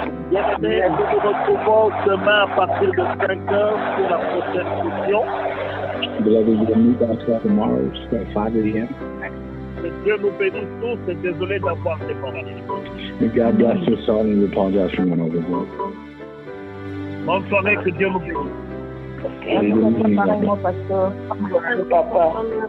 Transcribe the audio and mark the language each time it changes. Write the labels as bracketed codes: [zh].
[fr] Bien-aimés, nous nous retrouvons demain à partir de 5 heures pour la prochaine session. [en] Beloved, we'll meet back tomorrow at 5 a.m. [fr] Dieu nous bénisse tous et désolé d'avoir découragé. [en] May God bless us all and we apologize for one overboard. [fr] Bonne soirée, que Dieu nous bénisse. Pareillement, pasteur. Papa.